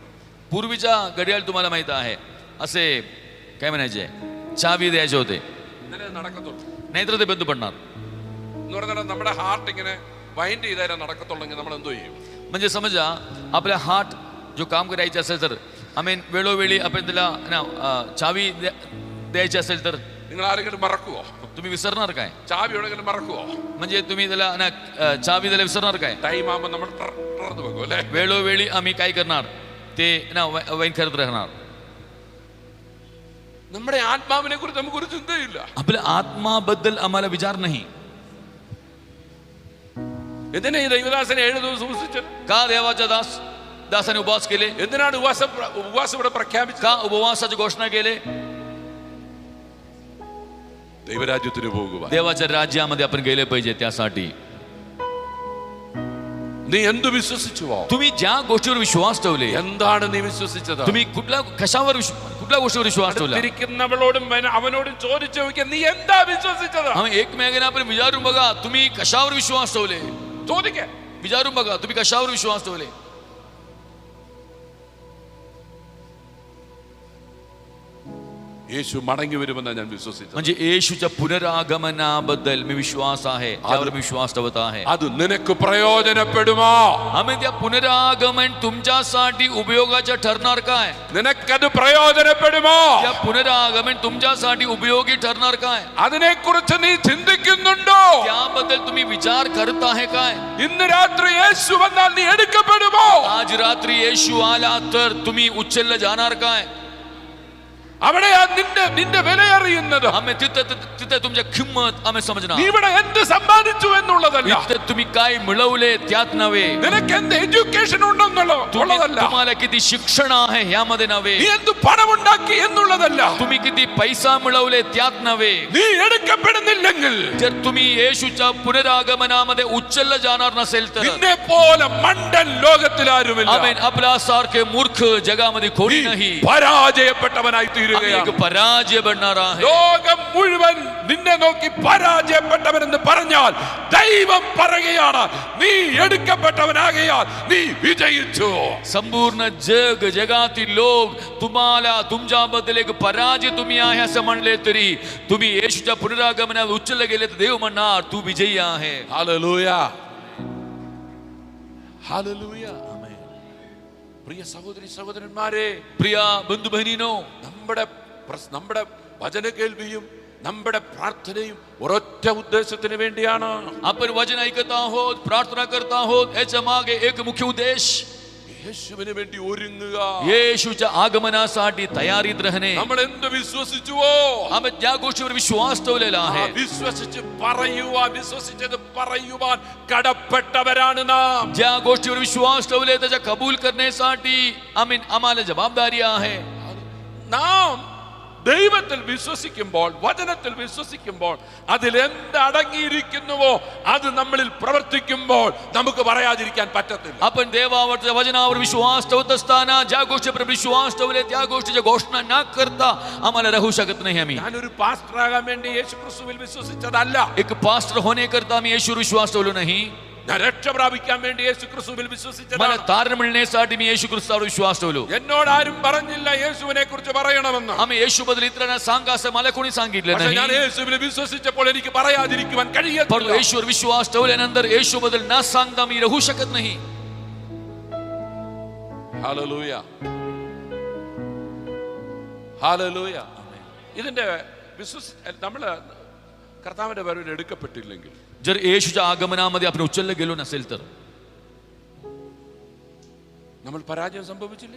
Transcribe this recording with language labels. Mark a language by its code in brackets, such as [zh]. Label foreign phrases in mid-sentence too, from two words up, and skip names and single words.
[mr] पूर्वीच्या घड्याळ तुम्हाला माहित आहे असे काय म्हणायचे चावी द्यायचे होते [ml] ഇന്നലെ നടക്കത്തുള്ളൂ [mr] नाहीतर ते बंद पडणार. [ml] എന്ന് പറഞ്ഞാൽ നമ്മുടെ ഹാർട്ട് ഇങ്ങനെ വൈൻഡ് ചെയ്താലേ നടക്കത്തുള്ളെങ്കിൽ നമ്മൾ എന്തോ ചെയ്യും? [mr] म्हणजे समजा आपल्या हार्ट जो काम करायचे असेल तर आमेन वेळोवेळी आपण त्याला चावी द्यायची असेल तर [ml] നിങ്ങൾ ആരെങ്കിലും മറക്കുവോ? [mr] तुम्ही विसरणार काय? [ml] ചാവി എവിടെയെങ്കിലും മറക്കുവോ? [mr] म्हणजे तुम्ही त्याला चावी त्याला विसरणार काय? [ml] ടൈം ആകുമ്പോൾ നമ്മൾ തുറന്നു വെക്കും അല്ലേ? [mr] वेळोवेळी आम्ही काय करणार ते वैन करत राहणार. [ml] നമ്മുടെ ആത്മാവിനെ കുറിച്ച് നമുക്കൊരു ചിന്തയില്ല. [mr] आपल्या आत्माबद्दल आम्हाला विचार नाही. [ml] എന്തിനാ ഈ ദൈവദാസനെ 7 ദിവസം ഉപവസിച്ചത്? [mr] का देवाच्या दासाने उपवास केले? [ml] എന്തിനാണ് ഉപവാസം ഇവിടെ പ്രഖ്യാപിച്ചത്? [mr] का उपवासाची घोषणा केले? [ml] ദൈവരാജ്യത്തിന് പോകുക. [mr] देवाच्या राज्यामध्ये आपण गेले पाहिजे. त्यासाठी [ml] നീ എന്തു വിശ്വസിച്ചുവോ? [mr] तुम्ही ज्या गोष्टीवर विश्वास ठेवले, [ml] എന്താണ് നീ വിശ്വസിച്ചത്? [mr] तुम्ही कुठल्या गोष्टीवर विश्वास ठेवला? [ml] തിരിക്കുന്നവളോടും അവനോടും ചോദിച്ചു നോക്കിയ നീ എന്താ വിശ്വസിച്ചത്? [mr] आम्ही एकमेकांना आपण विचारून बघा तुम्ही कशावर विश्वास ठेवले. [ml] ചോദിക്ക [mr] विचारून बघा तुम्ही कशावर विश्वास ठेवले. [ml] യേശു മടങ്ങി വരുമെന്നാണ് ഞാൻ വിശ്വസിച്ചത്. [mr] म्हणजे येशूच्या पुनरागमनाबद्दल मी विश्वास आहे. त्यावर विश्वास ठेवत आहे. [ml] അത് നിനക്ക് പ്രയോജനപ്പെടുമോ? [mr] आम्ही त्या पुनरागमन तुमच्यासाठी उपयोगाचं ठरणार काय? [ml] നിനക്കത് പ്രയോജനപ്പെടുമോ? [mr] त्या पुनरागमन तुमच्यासाठी उपयोगी ठरणार काय? [ml] അതിനെക്കുറിച്ച് നീ ചിന്തിക്കുന്നുണ്ടോ? [mr] त्याबद्दल तुम्ही विचार करत आहे काय? [ml] ഇന്ന് രാത്രി യേശു വന്നാൽ നീ എടുക്കപ്പെടുമോ? [mr] आज रात्री येशू आला तर तुम्ही उचलले जाणार काय? [ml] അവിടെയാ നിന്റെ വില അറിയുന്നത്. [mr] आम्ही तिथे तुमच्या किंमत आम्ही समजणार. [ml] നീ ഇവിടെ എന്ത് സമ്പാദിച്ചു എന്നുള്ളതല്ല, [mr] इथे तुम्ही काय मिळवले त्यात नव्हे. [ml] നിനക്ക് എന്ത് എഡ്യൂക്കേഷൻ ഉണ്ടെന്നുള്ളതല്ല, [mr] तुम्हाला किती शिक्षण आहे यामध्ये नव्हे. [ml] നീ എന്ത് പണമുണ്ടാക്കി എന്നുള്ളതല്ല, [mr] तुम्ही किती पैसा मिळवले त्यात नव्हे. [ml] നീ എടുക്കപ്പെടുന്നില്ലെങ്കിൽ, [mr] जर तुम्ही येशूच्या पुनरागमनामध्ये उचलले जाणार नसेल तर [ml] നിന്നെ പോലെ മണ്ടൻ ലോകത്തിലാരുമില്ല. [mr] आमेन. आपल्यासारखे मूर्ख जगामध्ये कोणी नाही. [ml] പരാജയപ്പെട്ടവനായി തീരുകയാണ്. [mr] पराजय बनणार आहे. [ml] ലോകം മുഴുവൻ നിന്നെ നോക്കി പരാജയപ്പെട്ടവനെന്ന് പറഞ്ഞാൽ ദൈവം പറയുകയാണ് നീ എടുക്കപ്പെട്ടവനാകയാൽ നീ വിജയിച്ചു. [mr] संपूर्ण जगातील लोक तुम्हाला तुमच्याबद्दल एक पराजय तुम्ही आहे असं म्हणले तरी तुम्ही येशूच्या पुनरागमनात उचलले गेले तर देव म्हणणार तू विजयी आहे. [ml] ഹല്ലേലൂയ, ഹല്ലേലൂയ. പ്രിയ സഹോദരി സഹോദരന്മാരെ, [mr] प्रिय बंधू बहिणींनो, [ml] നമ്മുടെ വചന കേൾവിയും നമ്മുടെ പ്രാർത്ഥനയും ഒരൊറ്റ ഉദ്ദേശത്തിന് വേണ്ടിയാണ്. [mr] आपण वचन ऐकत आहोत, प्रार्थना करत आहोत, याच्या मागे एक मुख्य उद्देश [ml] യേശുവിന് വേണ്ടി ഒരുങ്ങുക. [mr] येशूच्या आगमनासाठी तयारीत राहणे. [ml] നമ്മൾ എന്ത് വിശ്വസിച്ചുവോ [mr] आम्ही ज्या गोष्टीवर विश्वास ठेवलेला आहे, [ml] വിശ്വസിച്ച് പറയുവാൻ, വിശ്വസിച്ചത് പറയുവാൻ കടപ്പെട്ടവരാണ് നാം. [mr] ज्या गोष्टीवर विश्वास ठेवले त्याच्या कबूल करण्यासाठी आम्हाला जबाबदारी आहे. [ml] നാം ദൈവത്തിൽ വിശ്വസിക്കുമ്പോൾ, വചനത്തിൽ വിശ്വസിക്കുമ്പോൾ, അതിൽ എന്തടങ്ങിയിരിക്കുന്നുവോ അത് നമ്മളിൽ പ്രവർത്തിക്കുമ്പോൾ നമുക്ക് പറയാതിരിക്കാൻ പറ്റത്തില്ല. [mr] आपण देवावरच्या वचनावर विश्वास ठेवत असताना ज्या गोष्टीवर विश्वास ठेवले त्या गोष्टीची घोषणा न करता आम्हाला राहू शकत नाही. आम्ही [ml] ഞാനൊരു പാസ്റ്റർ ആകാൻ വേണ്ടി യേശു ക്രിസ്തുവിൽ വിശ്വസിച്ചതല്ല. [mr] एक पास्टर होण्याकरता आम्ही येशूवर विश्वास ठेवलो नाही. [ml] ഞാൻ രക്ഷ പ്രാപിക്കാൻ വേണ്ടി യേശു ക്രിസ്തുവിൽ [mr] मला [ml] വിശ്വസിച്ചതാണ്. [mr] तारण मिळण्यासाठी मी येशू ख्रिस्तावर विश्वास ठेवलो. [ml] എന്നോട് ആരും പറഞ്ഞില്ല യേശുവിനെ കുറിച്ച് പറയണമെന്ന്. [mr] आम्ही येशूबद्दल इतरांना सांगा असं मला कोणी सांगितलं [ml] പക്ഷേ ഞാൻ [mr] नाही. [ml] യേശുവിൽ വിശ്വസിച്ചപ്പോൾ എനിക്ക് പറയാതിരിക്കുവാൻ [mr] परंतु [ml] കഴിയത്തില്ല. [mr] येशूवर विश्वास ठेवल्यानंतर येशूबद्दल न सांगता मी राहू शकत नाही. [ml] ഹല്ലേലൂയ, ഹല്ലേലൂയ. ഇതിന്റെ നമ്മള് കർത്താവിന്റെ വരവിൽ എടുക്കപ്പെട്ടില്ലെങ്കിൽ, [mr] जर येशूच्या आगमनामध्ये आपण उचललं गेलो नसेल तर [ml] നമ്മൾ പരാജയം സംഭവിച്ചില്ലേ?